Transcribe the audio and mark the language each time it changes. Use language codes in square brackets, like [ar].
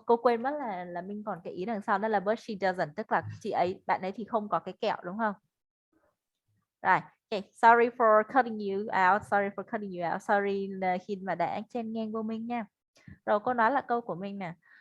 [vi] Cô quên mất là mình còn cái ý đằng sau đó là [en] but she doesn't, [vi] tức là chị ấy bạn ấy thì không có cái kẹo đúng không? Rồi. [en] Okay, sorry for cutting you out. Sorry for cutting you out. [vi] Sorry là khi mà đã chen ngang vô mình nha. Rồi cô nói là câu của mình nè.